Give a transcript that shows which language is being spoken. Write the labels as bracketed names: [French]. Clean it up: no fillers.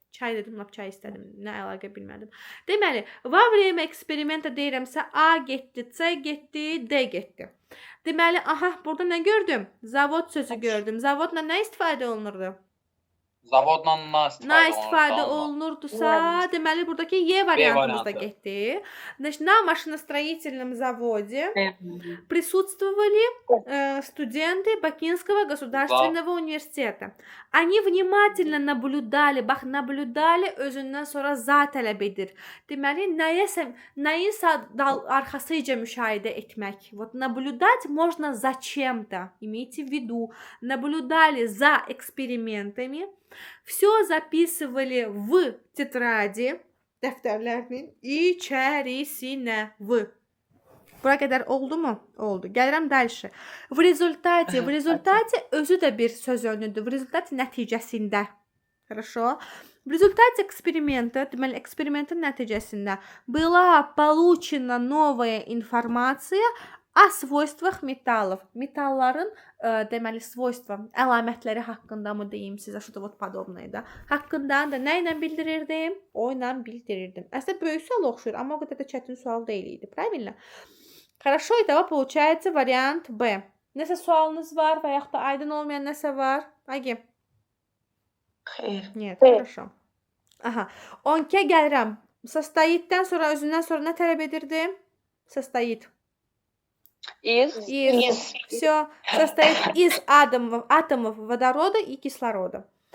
[Azerbaijani] Çay dedim, lap çay istədim. Nə əlaqə bilmədim. Deməli, [Russian] во время [Azerbaijani] eksperimenta deyirəmsə A getdi, C getdi, D getdi. Deməli, aha, burada nə gördüm? Zavod sözü gördüm. Zavodla nə istifadə olunurdu? Zavodla na istifadə olunurdusa, deməli, buradakı Y variantımız da getdi. [Russian] Значит, на машиностроительном заводе присутствовали студенты Бакинского государственного университета. Они внимательно наблюдали, [Azerbaijani] bax, nabludali özündən sonra za tələb edir. Deməli, nəyin arxasıca müşahidə etmək. [Russian] Вот наблюдать можно зачем-то. Имейте в виду. Наблюдали за экспериментами. Все записывали в tетради, [Azerbaijani] dəftərlərinin içərisinə. Bura qədər oldu mu? Oldu. Gəlirəm dəlşi. [Russian] В результате [Azerbaijani] özü də bir söz önüdür. В результате nəticəsində. [Russian] Хорошо. В результате эксперимента, [Azerbaijani] deməli, eksperimentin nəticəsində [Russian] была получена новая информация о свойствах металлов. [Azerbaijani] Metalların deməli svojstva, əlamətləri haqqında mı deyim sizə, [Russian] что-то вот подобное [Azerbaijani] da. Haqqında da nə ilə bildirirdim? O ilə bildirirdim. Əslində böyük sual oxşuyur, amma o qədər də çətin sual deyil idi. [Russian] Правильно? Хорошо, итого получается вариант Б. [Azerbaijani] Nəsə sualınız var və yaxud da aydın olmayan nəsə var? Agi? Xeyr. [Russian] Нет, хорошо. [Azerbaijani] Aha. 12-ə gəlirəm. Состоитdən sonra özündən sonra nə tələb edirdim? [Russian] Состоит. Из. Все. Состоит из атомов водорода и кислорода.